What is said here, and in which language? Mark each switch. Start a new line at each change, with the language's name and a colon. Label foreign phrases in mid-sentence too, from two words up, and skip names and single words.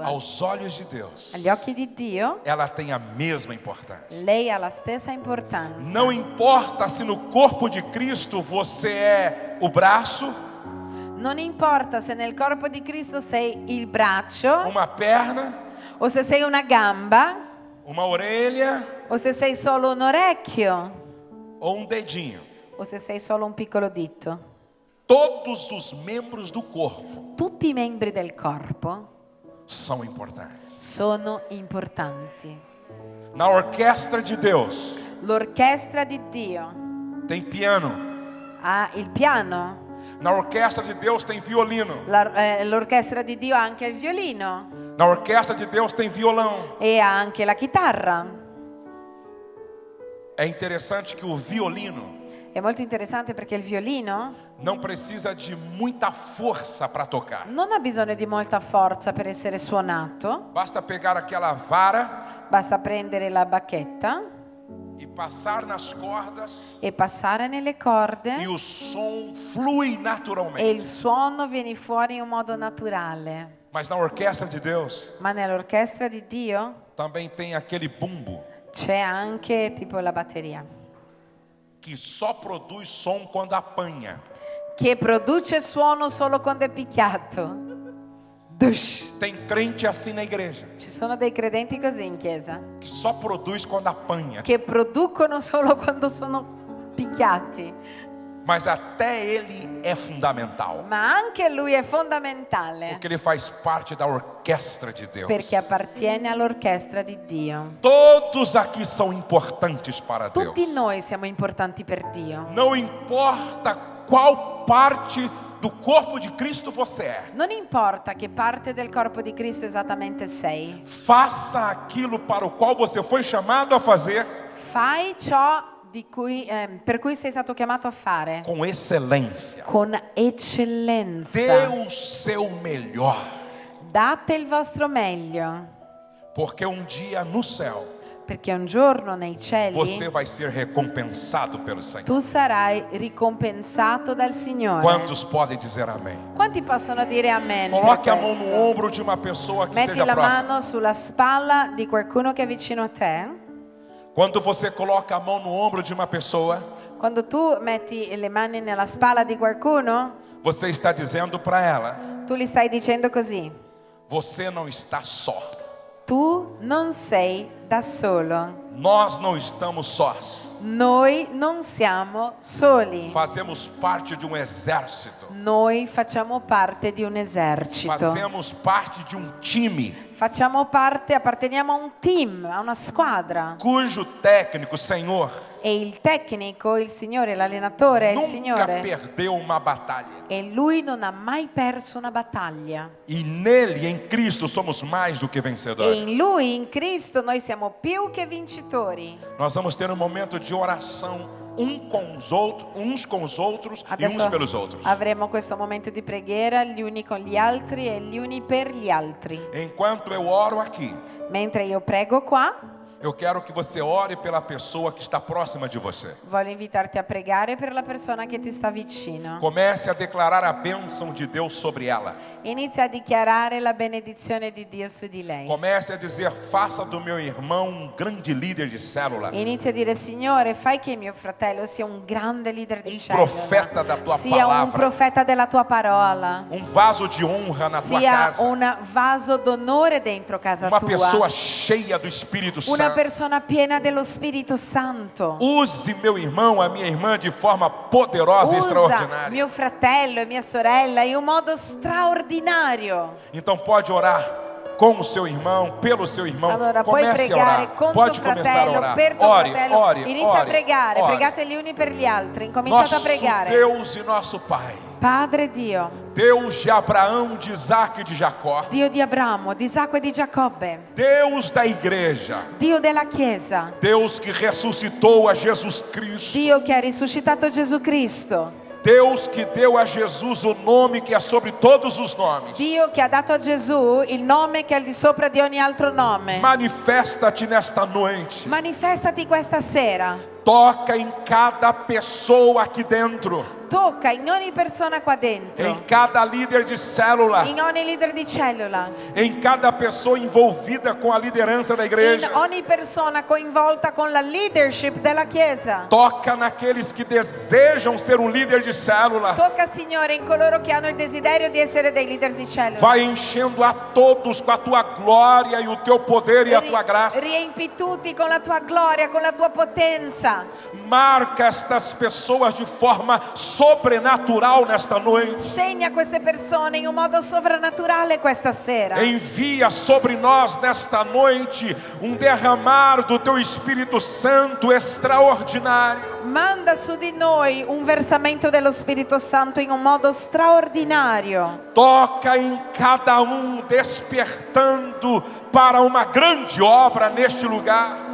Portuguese: Aos olhos de Deus,
Italian: Agli occhi di Dio
Portuguese: ela tem a mesma importância.
Italian: lei ha la stessa importanza.
Portuguese: Não importa se no corpo de Cristo você é o braço,
Italian: Non importa se nel corpo di Cristo sei il braccio
Portuguese: uma perna,
Italian: o se sei una gamba
Portuguese: uma orelha
Italian: o se sei solo un orecchio
Portuguese: ou dedinho.
Italian: o se sei solo un piccolo dito.
Portuguese: Todos os membros do corpo
Italian: Tutti i membri del corpo
Portuguese: são importantes.
Italian: sono importanti.
Portuguese: Na orquestra de Deus
Italian: L'orchestra di Dio
Portuguese: tem piano.
Italian: ha il piano,
Portuguese: Na orquestra de Deus tem violino.
Italian: l'orchestra di Dio ha anche il violino
Portuguese: Na orquestra de Deus tem violão.
Italian: e ha anche la chitarra.
Portuguese: É interessante que o violino
Italian: È molto interessante perché il violino
Portuguese: não precisa de muita força para tocar.
Italian: non ha bisogno di molta forza per essere suonato,
Portuguese: Basta pegar aquela vara
Italian: basta prendere la bacchetta
Portuguese: e passar nas cordas
Italian: e passare nelle corde
Portuguese: e o som flui
Italian: e
Portuguese: naturalmente.
Italian: il suono viene fuori in un modo naturale.
Portuguese: Mas na orquestra de Deus
Italian: Ma nell'orchestra di Dio
Portuguese: também tem aquele bumbo
Italian: c'è anche tipo la batteria
Portuguese: que só produz som quando apanha.
Italian: che produce suono solo quando è picchiato. Dush.
Portuguese: Tem crente assim na igreja,
Italian: Ci sono dei credenti così in chiesa
Portuguese: que só produz quando apanha.
Italian: che producono solo quando sono picchiati,
Portuguese: Mas até ele é fundamental,
Italian: ma anche lui è fondamentale
Portuguese: porque ele faz parte da orquestra de Deus.
Italian: perché appartiene all'orchestra di Dio.
Portuguese: Todos aqui são importantes para Deus.
Italian: Tutti noi siamo importanti per Dio.
Portuguese: Não importa qual parte do corpo de Cristo você é.
Italian: Non importa che parte del corpo di Cristo esattamente sei,
Portuguese: Faça aquilo para o qual você foi chamado a fazer
Italian: fai ciò per cui sei stato chiamato a fare
Portuguese: com excelência.
Italian: con eccellenza.
Portuguese: Dê o seu melhor,
Italian: Date il vostro meglio,
Portuguese: porque um dia no céu
Italian: perché un giorno nei cieli
Portuguese: você vai ser recompensado pelo Senhor.
Italian: tu sarai ricompensato dal Signore.
Portuguese: Quantos podem dizer amém?
Italian: Quanti possono dire amen? per
Portuguese: Coloque a mão
Italian: questo?
Portuguese: no ombro de uma pessoa que
Italian: Metti
Portuguese: esteja
Italian: la
Portuguese: próxima.
Italian: mano sulla spalla di qualcuno che è vicino a te.
Portuguese: Quando você coloca a mão no ombro de uma pessoa,
Italian: Quando tu metti le mani nella spalla di qualcuno,
Portuguese: você está dizendo para ela:
Italian: tu gli stai dicendo così:
Portuguese: você não está só.
Italian: tu non sei da solo.
Portuguese: Nós não estamos sós.
Italian: Noi non siamo soli.
Portuguese: Fazemos parte de um exército.
Italian: Noi facciamo parte di un esercito.
Portuguese: Fazemos parte de um time
Italian: Apparteniamo a un team, a una squadra.
Portuguese: cujo técnico, Senhor,
Italian: E il tecnico, il Signore, l'allenatore è il
Portuguese: nunca
Italian: Signore.
Portuguese: perdeu uma batalha.
Italian: E lui non ha mai perso una battaglia.
Portuguese: E nele, em Cristo, somos mais do que
Italian: E
Portuguese: vencedores.
Italian: in lui, in Cristo, noi siamo più che vincitori.
Portuguese: Nós vamos ter um momento de oração uns com os outros e uns pelos outros.
Italian: Avremo questo momento di preghiera gli uni con gli altri e gli uni per gli altri.
Portuguese: Enquanto eu oro aqui,
Italian: Mentre io prego qua,
Portuguese: eu quero que você ore pela pessoa que está próxima de você.
Italian: voglio invitarti a pregare per la persona che ti sta vicino.
Portuguese: Comece a declarar a bênção de Deus sobre ela.
Italian: Inizia a dichiarare la benedizione di Dio su di lei.
Portuguese: Comece a dizer: faça do meu irmão um grande líder de célula.
Italian: Inizia a dire: Signore, fai che mio fratello sia un grande leader di cellula,
Portuguese: profeta da tua
Italian: sia un
Portuguese: palavra.
Italian: profeta della tua parola,
Portuguese: Um vaso de honra na tua
Italian: sia
Portuguese: casa.
Italian: un vaso d'onore dentro casa
Portuguese: Uma
Italian: tua,
Portuguese: pessoa cheia do Espírito
Italian: una
Portuguese: Santo.
Italian: persona piena dello Spirito Santo.
Portuguese: Use meu irmão, a minha irmã de forma poderosa e
Italian: Usa
Portuguese: extraordinária.
Italian: mio fratello e mia sorella in un modo straordinario.
Portuguese: Então pode orar. com o seu irmão, pelo seu irmão.
Italian: Allora puoi
Portuguese: Comece a
Italian: pregare
Portuguese: orar.
Italian: con
Portuguese: Pode
Italian: tuo
Portuguese: começar a
Italian: fratello,
Portuguese: orar.
Italian: per tuo
Portuguese: Ore,
Italian: fratello.
Portuguese: ore,
Italian: Inizia a
Portuguese: ore,
Italian: pregare,
Portuguese: ore.
Italian: pregate gli uni per gli altri. Incominciate a
Portuguese: Nosso
Italian: pregare.
Portuguese: Deus e nosso Pai,
Italian: Padre Dio,
Portuguese: Deus de Abraão, de Isaac e de Jacó,
Italian: Dio di Abramo, di Isacco e di Giacobbe,
Portuguese: Deus da igreja,
Italian: Dio della Chiesa,
Portuguese: Deus que ressuscitou a Jesus Cristo,
Italian: Dio che ha risuscitato Gesù Cristo,
Portuguese: Deus que deu a Jesus o nome que é sobre todos os nomes.
Italian: Dio che ha dato a Gesù il nome che è al di sopra di ogni altro nome.
Portuguese: Manifesta-te nesta noite.
Italian: Manifestati questa sera.
Portuguese: Toca em cada pessoa aqui dentro.
Italian: Tocca in ogni persona qua dentro,
Portuguese: Em cada líder de célula.
Italian: in ogni leader di cellula,
Portuguese: Em cada pessoa envolvida com a liderança da
Italian: in
Portuguese: igreja.
Italian: ogni persona coinvolta con la leadership della Chiesa.
Portuguese: Toca naqueles que desejam ser um líder de célula.
Italian: Tocca, Signore, in coloro che hanno il desiderio di essere dei leader di cellula.
Portuguese: Vai enchendo a todos com a tua glória e o teu poder e a tua graça.
Italian: Riempi tutti con la tua gloria, con la tua potenza.
Portuguese: Marca estas pessoas de forma sobrenatural nesta noite.
Italian: Segna queste persone in un modo sovrannaturale questa sera.
Portuguese: Envia sobre nós nesta noite um derramar do teu Espírito Santo extraordinário.
Italian: Manda su di noi un versamento dello Spirito Santo in un modo straordinario.
Portuguese: Toca em cada despertando para uma grande obra neste lugar.